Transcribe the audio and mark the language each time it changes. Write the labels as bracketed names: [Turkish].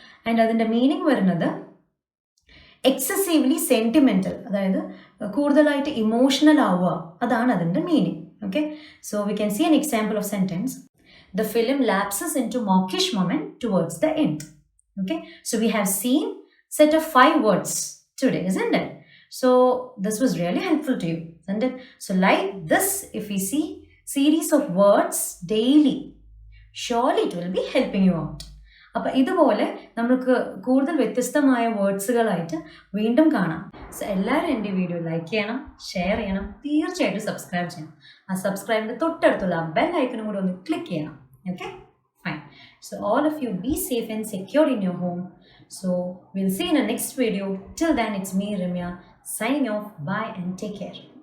[Malayalam] And അതിൻ്റെ meaning വരുന്നത് excessively sentimental, അതായത് കൂടുതലായിട്ട് ഇമോഷണൽ ആവുക, അതാണ് അതിൻ്റെ meaning. [English] Okay, so we can see an example of sentence. The film lapses into mawkish moment towards the end. Okay, so we have seen set of 5 words today, isn't it? So this was really helpful to you, isn't it? So like this, if we see series of words daily, surely it will be helping you out. [Malayalam] അപ്പോൾ ഇതുപോലെ നമുക്ക് കൂടുതൽ വ്യത്യസ്തമായ വേർഡ്സുകളായിട്ട് വീണ്ടും കാണാം. So എല്ലാവരും എൻ്റെ video like ചെയ്യണം, ഷെയർ ചെയ്യണം, തീർച്ചയായിട്ടും സബ്സ്ക്രൈബ് ചെയ്യണം. ആ സബ്സ്ക്രൈബിൻ്റെ തൊട്ടടുത്തുള്ള ആ ബെൽ ഐക്കണും കൂടി ഒന്ന് ക്ലിക്ക് ചെയ്യണം. [English] Okay, fine. So all of you be safe and secure in your home. So we'll see in the next video. Till then, it's me, Ramya, signing off. Bye and take care.